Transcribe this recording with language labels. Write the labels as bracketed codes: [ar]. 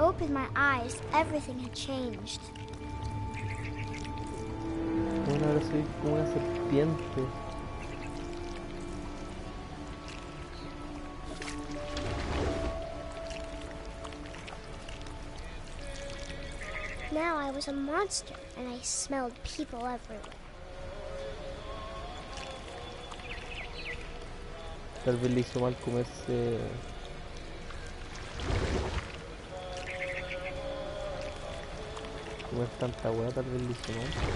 [en] opened my eyes, everything had changed. [es] Bueno, ahora soy como una serpiente. [en] Now I was a monster, and I smelled people everywhere. [es] Tal vez le hizo mal comerse. Comer tanta hueá, tal vez le hizo mal.